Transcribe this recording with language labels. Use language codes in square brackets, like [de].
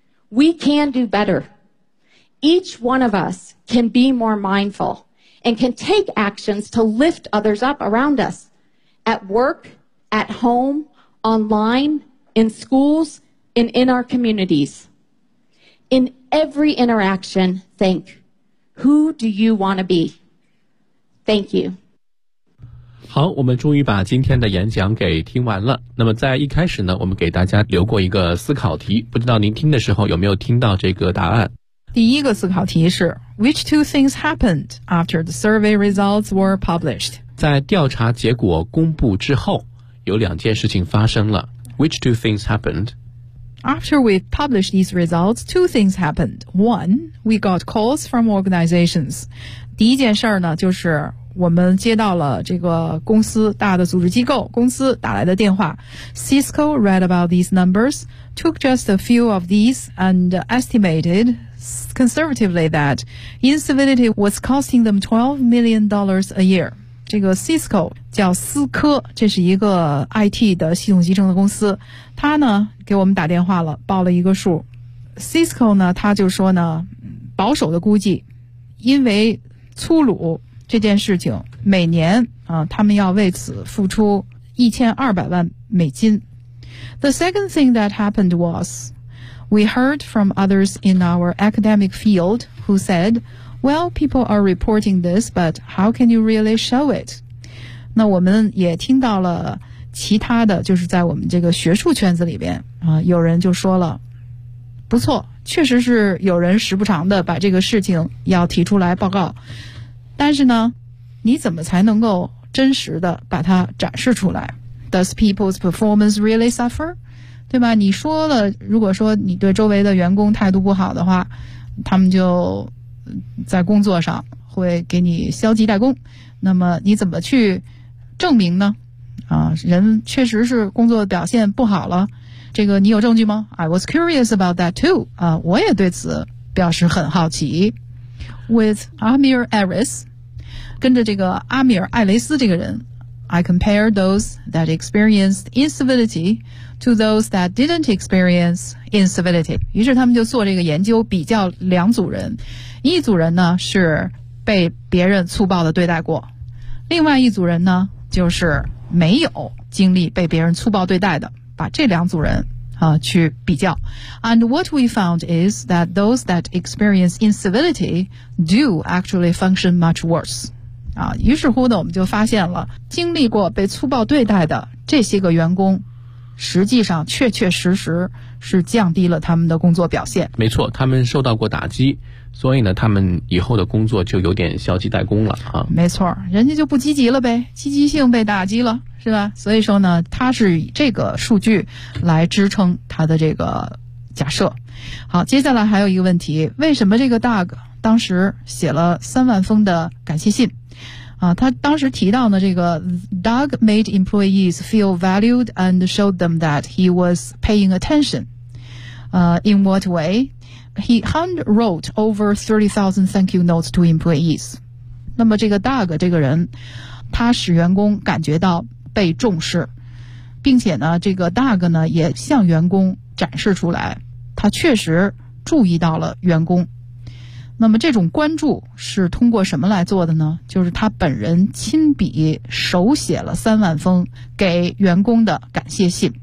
[en] We can do better. Each one of us can be more mindful and can take actions to lift others up around us, at work, at home, online, in schools, and in our communities. In every interaction, think, who do you want to be? Thank you. [zh] 好，我们终于把今天的演讲给听完了。那么在一开始呢，我们给大家留过一个思考题，不知道您听的时候有没有听到这个答案。第一个思考题是 [en] Which two things happened after the survey results were published? [zh] 在调查结果公布之后有两件事情发生了。 [en] Which two things happened? After we published these results, two things happened. One, we got calls from organizations. [zh] 第一件事儿呢，就是我们接到了这个公司大的组织机构公司打来的电话。 [en] Cisco read about these numbers, took just a few of these and estimated conservatively that incivility was costing them $12 million a year. [zh] 这个 Cisco 叫思科，这是一个 IT 的系统集成的公司，他呢给我们打电话了，报了一个数。 Cisco 呢，他就说呢，保守的估计，因为粗鲁这件事情，每年啊，他们要为此付出$1,200,000。 [en] The second thing that happened was, we heard from others in our academic field who said, well, people are reporting this, but how can you really show it? [zh] 那我们也听到了其他的，就是在我们这个学术圈子里边啊，有人就说了，不错，确实是有人时不常的把这个事情要提出来报告。但是呢，你怎么才能够真实的把它展示出来？ [en] Does people's performance really suffer? [zh] 对吧，你说了，如果说你对周围的员工态度不好的话，他们就在工作上会给你消极怠工，那么你怎么去证明呢？啊，人确实是工作表现不好了，这个你有证据吗？ [en] I was curious about that too. [zh] 啊，我也对此表示很好奇。 [en] With Amir Aris, [zh] 跟着这个阿米尔·艾雷斯这个人， [en] I compare those that experienced incivility to those that didn't experience incivility. [zh] 于是他们就做这个研究，比较两组人。一组人呢是被别人粗暴的对待过，另外一组人呢就是没有经历被别人粗暴对待的，把这两组人去比较。 [en] And what we found is that those that experience incivility do actually function much worse. [zh] 啊，于是乎呢，我们就发现了，经历过被粗暴对待的这些个员工，实际上确确实实是降低了他们的工作表现。没错，他们受到过打击，所以呢，他们以后的工作就有点消极怠工了啊。没错，人家就不积极了呗，积极性被打击了。是吧？所以说呢，他是以这个数据来支撑他的这个假设。好，接下来还有一个问题，为什么这个 Doug 当时写了30,000封的感谢信？啊，他当时提到呢，这个 [en] Doug made employees feel valued and showed them that he was paying attention. In what way? He handwrote over 30,000 thank you notes to employees. [zh] 那么这个 Doug 这个人，他使员工感觉到被重视，并且呢，这个 Doug 呢也向员工展示出来，他确实注意到了员工。那么这种关注是通过什么来做的呢？就是他本人亲笔手写了30,000封给员工的感谢信。